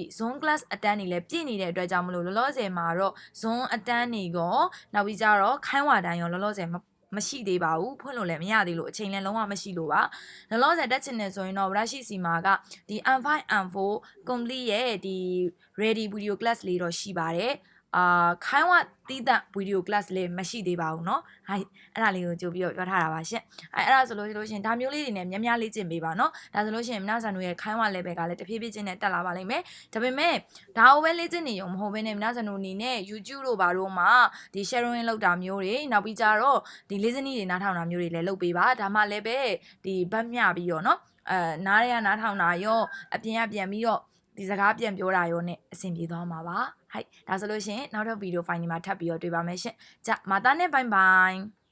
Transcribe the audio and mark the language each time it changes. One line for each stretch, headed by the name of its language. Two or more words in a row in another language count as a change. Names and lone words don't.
English: zone class
Burmese: အတန်းနေလဲပြည့်နေတဲ့အတွက်ကြောင့်မလို့လောလောဆယ်မှာတော့ zone အတန်းနေကောနောက်ပြီးကြတော့ခိုင်းဝအတန်းရောလောလောဆယ်မရှိသေးပါဘူးဖွင့်လို့လည်းမရသေးလို့အချိန်လည်းလုံးဝမရှိလို့ပါလောလောဆယ်တက် ချင်နေဆိုရင်တော့ဝရရှိစီမာကဒီ
English: M5 M4 complete
Burmese: ရဲ့ဒီ
English: ready video class
Burmese: လေးတော့ရှိပါတယ်ခိုင်းဝတီးတဲ့
English: video class
Burmese: လေးမရှိသေးပါဘူးเนาะအဲ့ ဒါလေးကိုကြိုပြီးတော့ပြောထားတာပါရှင်အဲ့ဒါဆိုလို့ရှိရင်ဒါမျိုးလေးတွေနဲ့များများလေ့ကျင့်ပေးပါเนาะဒါဆိုလို့ရှိရင်မနာဆန်တို့ ရဲ့ခိုင်းဝ level ကလည်းတဖြည်းဖြည်းချင်းနဲ့တက်လာပါလိမ့်မယ်ဒါပေမဲ့ဒါကိုပဲလေ့ကျင့်နေရုံမဟုတ်ဘဲနဲ့မနာဆန်တို့အနေနဲ့ YouTube တို့ဘာတို့မှာဒီ sharing လုပ်တာမျိုးတွေနောက်ပြီးကြတော့ဒီ listening တွေနားထောင်တာမျိုးတွေလည်းလုပ်ပေးပါဒါမှလည်းပဲဒီဗတ်မျှပြီးတော့เนาะနားရနားထောင်တာရောအပြင်ကပြန်ပြီးတော့ဒီစကားပြန်ပြောတာရောနဲ့အဆင်ပြေသွားမှာပါဟိုက်ဒါဆိုလို့ရှိရင်နောက်ထပ်ဗီဒီယိုဖိုင်ဒီမှာထပ်ပြီးတော့တွေ့ပါမယ်ရှင်
Japanese: じゃまたねバイバイ